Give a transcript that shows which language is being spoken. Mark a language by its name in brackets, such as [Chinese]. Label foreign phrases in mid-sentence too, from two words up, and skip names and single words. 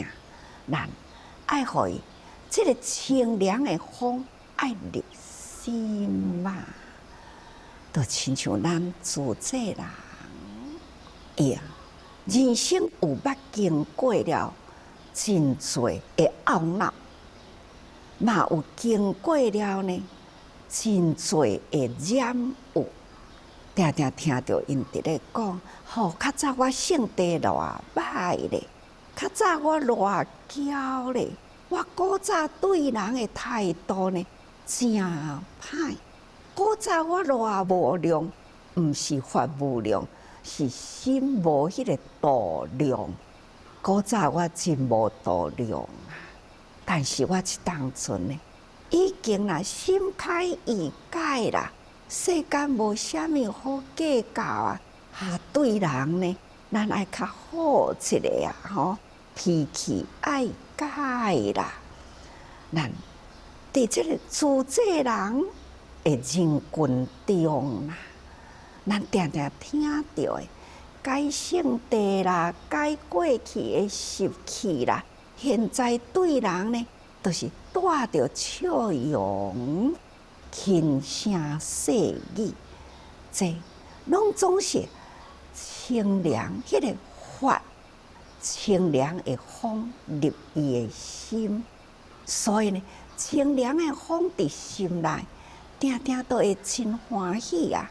[Min Nan Chinese] 咱爱互伊这个清凉的风爱入心嘛，就亲像咱自这人，人生有捌经过了真多的懊恼，嘛有经过了呢真多的染污。常常听到因伫咧讲，较早我性地偌歹咧，较早我偌骄咧，我古早对人的态度呢真歹，古早我偌无量，毋是法无量，是心无迄个度量。古早我真无度量啊，但是我即当阵呢，已经啦心开意解啦。世间无啥物好计较啊，对人呢，咱爱较好一个啊，脾气爱改啦。咱伫即个自制人的人群中啦，咱常常听到的改性地啦，改过去的习气啦，现在对人呢，都是带着笑容、轻声细语，这拢总是清凉迄个法，清凉的风入伊的心，所以呢，清凉的风伫心内，定定都会真欢喜啊！